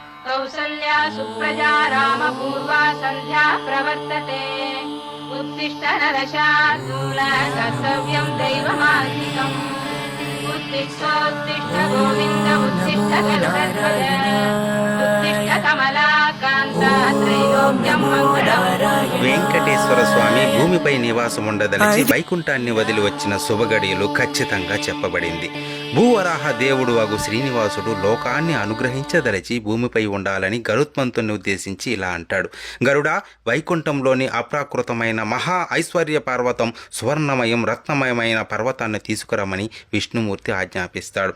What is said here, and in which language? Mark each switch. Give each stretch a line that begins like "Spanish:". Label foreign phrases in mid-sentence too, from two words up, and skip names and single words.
Sanskrit: कौसल्या सुप्रजा रामपूर्वा सन्ध्या प्रवर्तते उत्तिष्ठ नरशार्दूल कर्तव्यं दैवमान्तिकम् उत्तिष्ठोत्तिष्ठ गोविन्द उत्तिष्ठ गरुडध्वज उत्तिष्ठ कमलाकान्ता त्रैलोक्यं मङ्गलम्.
Telugu: వెంకటేశ్వర స్వామి భూమిపై నివాసం ఉండదలిచి వైకుంఠాన్ని వదిలి వచ్చిన శుభగడియలు ఖచ్చితంగా చెప్పబడింది. భూవరాహ దేవుడు అగు శ్రీనివాసుడు లోకాన్ని అనుగ్రహించదలిచి భూమిపై ఉండాలని గరుత్మంతుని ఉద్దేశించి ఇలా అంటాడు: గరుడా, వైకుంఠంలోని అప్రాకృతమైన మహా ఐశ్వర్య పర్వతం, సువర్ణమయం రత్నమయమైన పర్వతాన్ని తీసుకురమని విష్ణుమూర్తి ఆజ్ఞాపిస్తాడు.